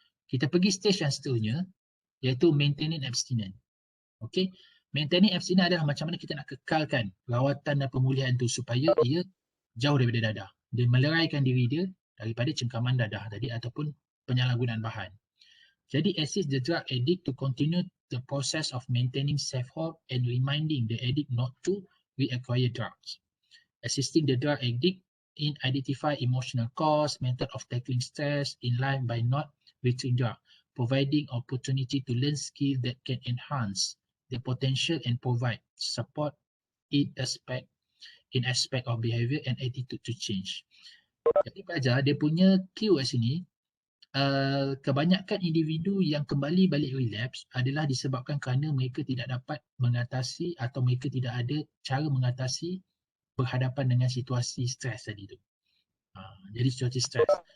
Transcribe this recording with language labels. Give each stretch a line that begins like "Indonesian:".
Malay: Kita pergi stage yang seterusnya iaitu maintaining abstinence. Okey. Maintaining abstinence adalah macam mana kita nak kekalkan rawatan dan pemulihan tu supaya ia jauh daripada dadah. Dia meleraikan diri dia daripada cengkaman dadah tadi ataupun penyalahgunaan bahan. Jadi
English: assist the drug addict to continue the process of maintaining safe hold and reminding the addict not to reacquire drugs. Assisting the drug addict in identify emotional cause, method of tackling stress in life by not reaching drug, providing opportunity to learn skills that can enhance their potential and provide support in aspect of behavior and attitude to change.
Malay: Jadi pelajar dia punya keyword sini, kebanyakan individu yang kembali balik relapse adalah disebabkan kerana mereka tidak dapat mengatasi atau mereka tidak ada cara mengatasi berhadapan dengan situasi stres tadi tu. Jadi situasi stres.